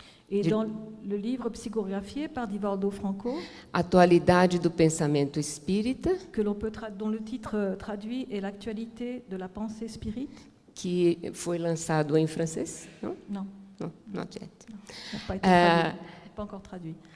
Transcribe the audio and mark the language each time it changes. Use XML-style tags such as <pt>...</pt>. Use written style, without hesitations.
<fr>Et dans le livre psychographié par Divaldo Franco,</fr> <pt>Atualidade do Pensamento Espírita,</pt> <fr>que l'on peut dont le titre traduit est l'actualité de la pensée spirite.</fr> <pt>que foi lançado em francês, não?</pt> <fr>Non,</fr> <pt>Não,</pt> <en>not yet.</en> <fr>n'a pas été traduit, pas encore traduit.</fr>